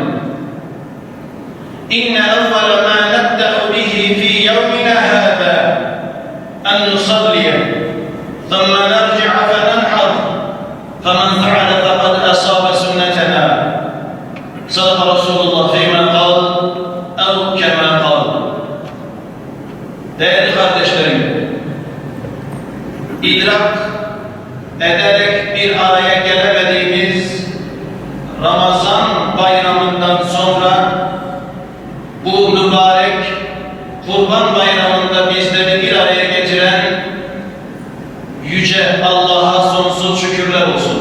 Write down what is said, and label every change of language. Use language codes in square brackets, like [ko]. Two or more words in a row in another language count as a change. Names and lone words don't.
[ar] إن أول ما نبدأ به في يومنا هذا أن نصلي ثم نرجع فننحر فمن فعل فقد أصاب سنتنا صدق رسول الله فيما قال أو كما قال. [tr] Değerli kardeşlerim, idrak ederek bir araya gelemediğimiz Ramazan bayramından sonra bu mübarek Kurban Bayramı'nda bizleri bir araya getiren Yüce Allah'a sonsuz şükürler olsun.